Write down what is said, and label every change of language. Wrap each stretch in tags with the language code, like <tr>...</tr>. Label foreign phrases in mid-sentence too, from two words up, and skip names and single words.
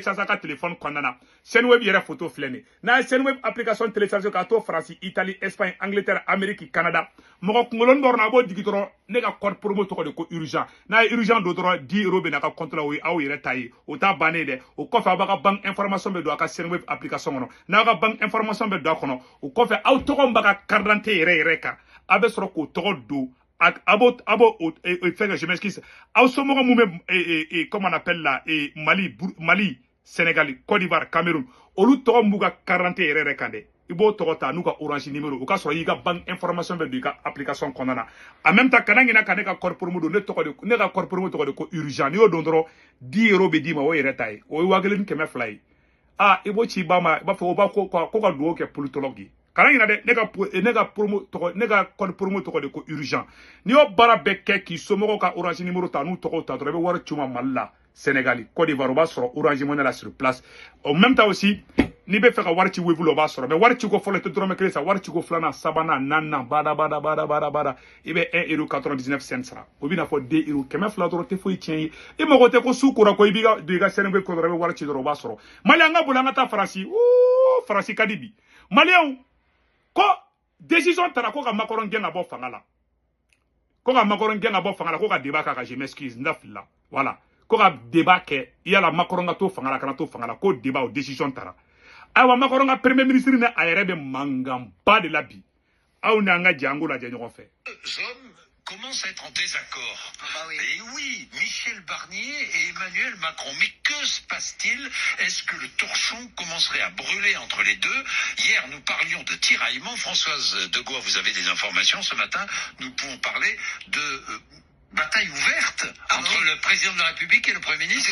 <bm>a ka téléphone kɔnɔna na Senweb yɛrɛ photo filɛ nin n'a ye Senweb</bm> <fr>application télécharger</fr> <bm>k'a to Faransi Italie Espagne Angleterre Amérique Canada mɔgɔ kunkolonin dɔ a b'o digi dɔrɔn ne ka</bm> <fr>code promo</fr> <bm>tɔgɔ de ko urgent n'a ye urgent don dɔrɔn 10 € bɛ n'a ka compte la o ye aw yɛrɛ ta ye o t'a bannen dɛ o kɔfɛ aw b'a ka</bm> <fr>banque information</fr> <bm>bɛ don a ka Senweb application kɔnɔ n'aw ka</bm> <fr>banque information</fr> <bm>bɛ don a kɔnɔ o kɔfɛ aw tɔgɔ b'a ka</bm> <fr>carte d'identité</fr> <bm>yɛrɛ kan a bɛ sɔrɔ k'o tɔgɔ don abo</bm> <fr>fait que je m'excuse</fr> <bm>aw somɔgɔ mun bɛ</bm> <fr>comment on appelle la</fr> <bm>Mali Sénégal Côte d'Ivoire Cameroun olu tɔgɔ mun b'u ka</bm> <fr>carte d'identité</fr> <bm>yɛrɛ kan dɛ i b'o tɔgɔ ta n'u ka orange numéro o ka sɔrɔ i ka</bm> <fr>banque information</fr> <bm>bɛ don i ka application kɔnɔna na</bm> <fr>en même temps</fr> <bm>kana ɲinɛ ka ne ka</bm> <fr>code promo</fr> <bm>don ne ka</bm> <fr>code promo</fr> <bm>tɔgɔ de ko urgent n'i y'o don dɔrɔn 10 € bɛ d'i ma o yɛrɛ ta ye o ye 1,200 ye i b'o ci i ba ma i b'a fɔ o b'a ko ka dugawu kɛ politologue ye kana ɲinɛ dɛ ne ka</bm> <fr>code promo</fr> <bm>tɔgɔ de ko urgent n'i y'o baara bɛɛ kɛ k'i somɔgɔw ka orange numéro ta n'u tɔgɔw ta dɔrɔn i bɛ wari ci u ma Mali la Sénégal Côte d'Ivoire o b'a sɔrɔ orange money la</bm> <fr>sur place en même temps aussi</fr> <bm>n'i bɛ fɛ ka wari ci Wave la o b'a sɔrɔ mais wari ci ko fɔlɔ i tɛ dɔrɔmɛ kelen sa wari ci ko filanan sabanan naaninan bada i bɛ 1,99 € sara o bɛ n'a fɔ 2 €, 200 dɔrɔn tɛ foyi tiɲɛ ye i mago tɛ ko su kora ko i b'i ka Senweb ko dɔrɔn i bɛ wari ci dɔrɔn o b'a sɔrɔ Maliyɛn an ka boli an ka taa Faransi Faransi ka di bi Maliyɛnw ko décision tara ko ka Macron gɛn ka bɔ fanga la ko ka Macron gɛn ka bɔ fanga la ko ka débat k'a kan</bm> <fr>je m'excuse</fr> <bm>n dafila voilà ko ka débat kɛ yala Macron ka to fanga la kana to fanga la ko débat o décision tara ayiwa Macron ka</bm> <fr>premier ministre</fr> <bm>ni a yɛrɛ bɛ mankan ba de la bi aw ni an ka jɛ an k'o lajɛ ɲɔgɔn fɛ</bm> <fr>commencent à être en désaccord. Oui. Et oui, Michel Barnier et Emmanuel Macron. Mais que se passe-t-il? Est-ce que le torchon commencerait à brûler entre les deux? Hier, nous parlions de tiraillement. Françoise Degois, vous avez des informations ce matin. Nous pouvons parler de bataille ouverte entre le président de la République et le Premier ministre.</fr>